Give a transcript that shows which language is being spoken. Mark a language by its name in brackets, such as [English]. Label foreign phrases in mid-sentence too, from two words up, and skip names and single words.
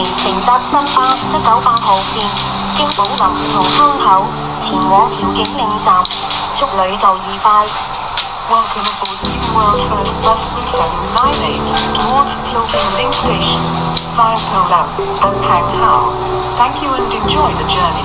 [Cantonese] 搭新巴798號線，經寶林同坑口前往調景嶺站，祝旅途愉快。 [English] Welcome aboard New World First Bus 3798 towards Tilting Station via Pulau and Pang Hao. Thank you and enjoy the journey.